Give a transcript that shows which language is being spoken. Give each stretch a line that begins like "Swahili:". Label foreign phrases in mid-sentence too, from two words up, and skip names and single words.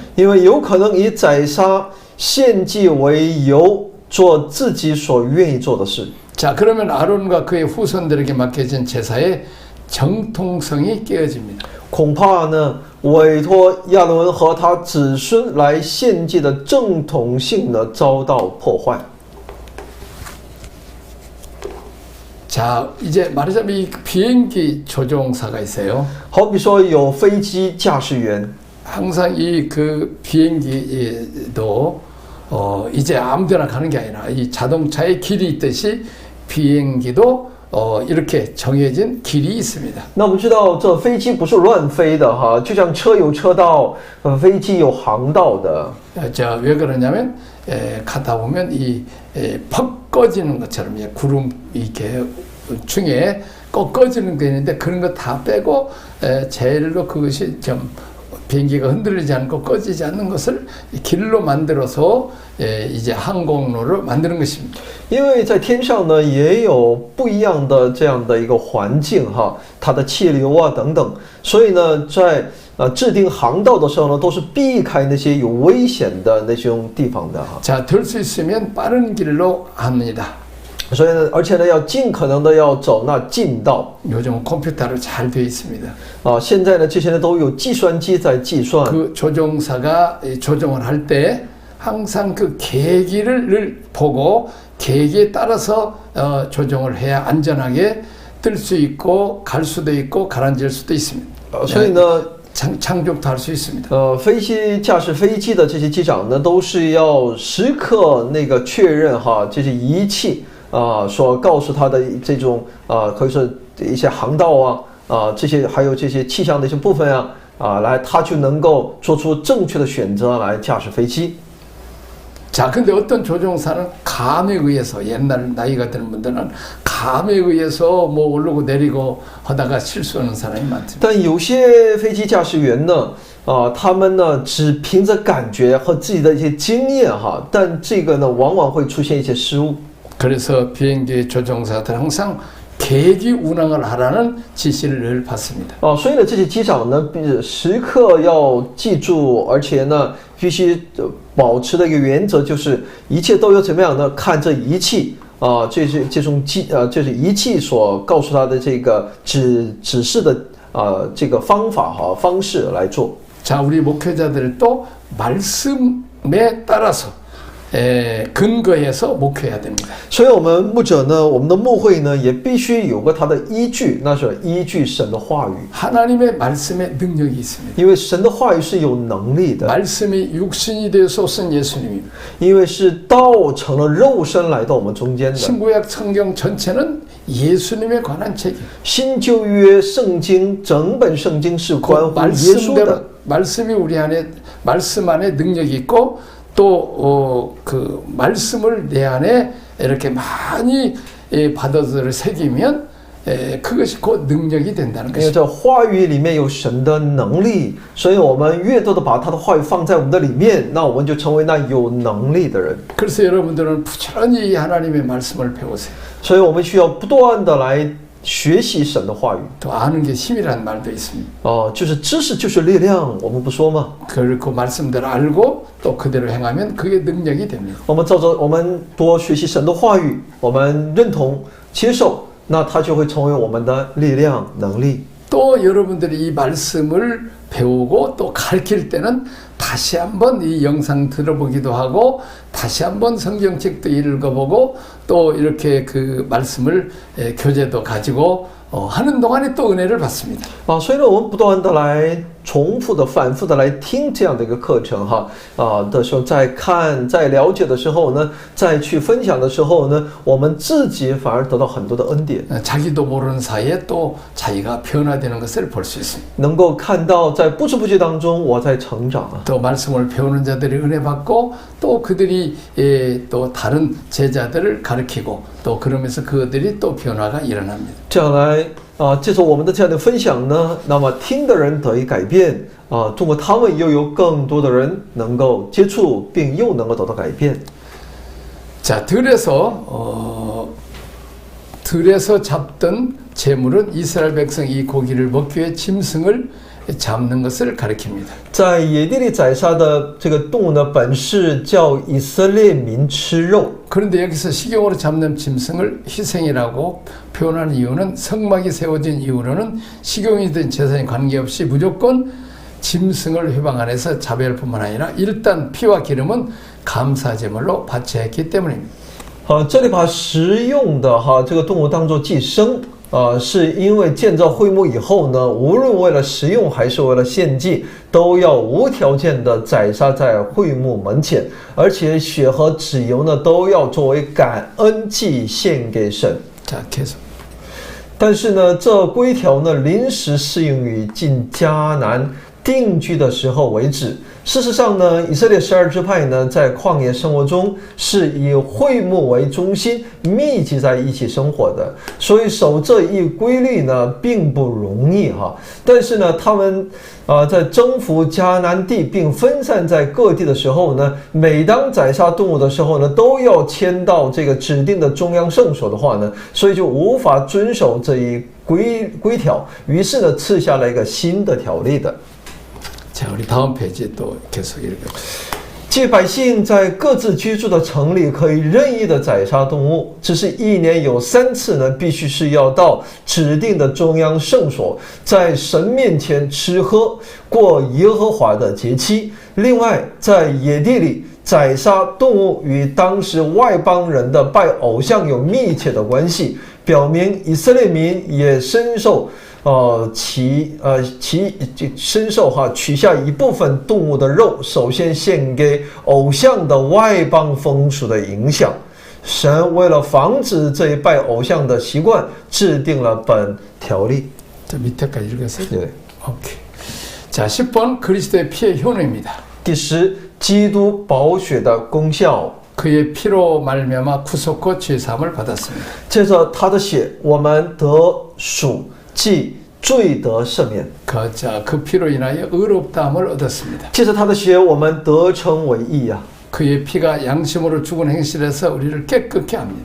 Chinese: 因为有可能以宰杀献祭为由，做自己所愿意做的事。
Korean: 자, 그러면 아론과 그의 후손들에게 맡겨진 제사의 정통성이 깨어집니다.
Chinese: 恐怕呢，委托亚伦和他子孙来献祭的正统性呢，遭到破坏。
Korean: 자, 이제 말하자면 이 비행기 조종사가 있어요.
Chinese: 好比说有飞机驾驶员，
Korean: 항상 이 그 비행기도 이제 아무데나 가는 게 아니라 이 자동차에 길이 있듯이 비행기도 이렇게 정해진 길이 있습니다.
Chinese: 那我们知道这飞机不是乱飞的哈，就像车有车道，飞机有航道的。
Korean: 자, 왜 그러냐면 가다 보면 퍽 꺼지는 것처럼 구름 이렇게 중에 꼭 꺼지는 게 있는데 그런 거 다 빼고 제일로 그것이 좀 비행기가 흔들리지 않고 꺼지지 않는 것을 길로 만들어서 이제 항공로를 만드는 것입니다.
Chinese: 因为在天上呢也有不一样的这样的一个环境哈，它的气流啊等等，所以呢在制定航道的时候呢，都是避开那些有危险的那种地方的哈。
Korean: 자, 될 수 있으면 빠른 길로 합니다.
Chinese: 所以呢，而且呢要尽可能的要走那近道。
Korean: 요즘은 컴퓨터로 잘 되어 있습니다.
Chinese: 现在呢这些呢都有计算机在计算。
Korean: 그 조종사가 조종을 할 때 항상 그 계기를 늘 보고 계기에 따라서 조종을 해야 안전하게 뜰 수 있고 갈 수도 있고 가라앉을 수도 있습니다.
Chinese: 所以呢。
Korean: 착륙도 할 수 있습니다.
Chinese: 飞机驾驶飞机的这些机长呢，都是要时刻那个确认哈，这些仪器所告诉他的这种可以说一些航道这些还有这些气象的一些部分来他就能够做出正确的选择来驾驶飞机。
Korean: 자, 근데 어떤 조종사는 감에 의해서 옛날 나이가 드는 분들은 감에 의해서 뭐 오르고 내리고 하다가 실수하는 사람이 많습니다.
Chinese: 但有些飞机驾驶员呢，他们呢只凭着感觉和自己的一些经验哈，但这个呢往往会出现一些失误。
Korean: 그래서 비행기 조종사들 항상 계기 운항을 하라는 지시를 늘 받습니다.
Chinese: 所以呢，这些机长呢，时刻要记住，而且呢，必须保持的一个原则就是，一切都要怎么样呢？看这仪器这种就是仪器所告诉他的这个指示的这个方法方式来做。
Korean: 자, 우리 목회자들도 말씀에 따라서 근거해서 목회해야 됩니다.
Chinese: 所以，我们牧者呢，我们的牧会呢，也必须有个它的依据，那是依据神的话语。
Korean: 하나님의 말씀에 능력이 있습니다.
Chinese: 因为神的话语是有能力的，
Korean: 말씀이 육신이 되어서 오신 예수님입니다.
Chinese: 因为是道成了肉身来到我们中间的。
Korean: 신구약 성경 전체는 예수님에 관한 책임.
Chinese: 新旧约圣经整本圣经是关
Korean: 그
Chinese: 乎耶稣的。
Korean: 말씀이 우리 안에 말씀 안에 능력이 있고 또 그 말씀을 내 안에 이렇게 많이 받아들여 새기면 그것이 곧 능력이 된다는
Chinese: 因为
Korean: 것입니다.
Chinese: 这话语里面有神的能力，所以我们越多的把他的话语放在我们的里面，那我们就成为那有能力的人。
Korean: 그래서 여러분들은 부지런히 하나님의 말씀을 배우세요.
Chinese: 所以我们需要不断的来学习神的话语。
Korean: 또 아는 게 힘이라는 말도 있습니다.
Chinese: 就是知识就是力量，我们不说吗？
Korean: 그 말씀대로 알고 또 그대로 행하면 그게 능력이 됩니다.
Chinese: 我们照着我们多学习神的话语，我们认同接受，那它就会成为我们的力量能力。
Korean: 또 여러분들이 이 말씀을 배우고 또 가르칠 때는 다시 한번 이 영상 들어보기도 하고 다시 한번 성경책도 읽어보고 또 이렇게 그 말씀을 교재도 가지고 하는 동안에 또 은혜를 받습니다.
Chinese: 所以呢，我们不断的来重复的、反复的来听这样的一个课程的时候，在看、在了解的时候呢，再去分享的时候呢，我们自己反而得到很多的恩典。
Korean: 자기도 모르는 사이에 또 자기가 변화되는 것을 볼 수 있습니다.
Chinese: 能够看到在不知不觉当中我在成长啊。
Korean: 또 말씀을 배우는 자들이 은혜 받고 또 그들이 또 다른 제자들을 가르치고 또 그러면서 그들이 또 변화가 일어납니다.
Chinese: 这样来借着我们的这样的分享呢，那么听的人得以改变通过他们又有更多的人能够接触，并又能够得到改变。
Korean: 자, 들에서 잡던 재물은 이스라엘 백성이 이 고기를 먹기 위해 짐승을 잡는 것을 가리킵니다.
Chinese: 在野地里宰杀的这个动物呢，本是叫以色列民吃肉。
Korean: 그런데 여기서 식용으로 잡는 짐승을 희생이라고 표현하는 이유는 성막이 세워진 이후로는 식용이든 제사에 관계없이 무조건 짐승을 회방 안에서 자배할 뿐만 아니라 일단 피와 기름은 감사제물로 바쳐야 했기 때문입니다.
Chinese: 这里把食用的这个动物当作祭牲。是因为建造会幕以后呢，无论为了食用还是为了献祭，都要无条件的宰杀在会幕门前，而且血和脂油呢都要作为感恩祭献给神。
Korean: 자, 계속.
Chinese: 但是呢，这规条呢临时适用于进迦南定居的时候为止。事实上呢，以色列12支派呢，在旷野生活中是以会幕为中心，密集在一起生活的，所以守这一规律呢，并不容易但是呢，他们在征服迦南地并分散在各地的时候呢，每当宰杀动物的时候呢，都要迁到这个指定的中央圣所的话呢，所以就无法遵守这一规条，于是呢，赐下了一个新的条例的。
Korean: 자, 우리 다음 페이지 또 계속 읽어봅시다.
Chinese: 即百姓在各自居住的城里可以任意的宰杀动物，只是一年有3次呢，必须是要到指定的中央圣所，在神面前吃喝，过耶和华的节期。另外，在野地里宰杀动物与当时外邦人的拜偶像有密切的关系，表明以色列民也深受。深受取下一部分动物的肉，首先献给偶像的外邦风俗的影响。神为了防止这一拜偶像的习惯，制定了本条例。
Korean: 자, 밑에까지 읽었어요? 네. 오케이. 자, 10번 그리스도의 피의 효능입니다.
Chinese: 第10，基督宝血的功效。
Korean: 그의 피로 말미암아 구속과 죄사함을 받았습니다.
Chinese: 借着他的血，我们得赎。即罪得赦免，
Korean: 그 피로 인하여 의롭다함을 얻었습니다.
Chinese: 借着他的血，我们得称为义啊。
Korean: 그의 피가 양심으로 죽은 행실에서 우리를 깨끗게 합니다.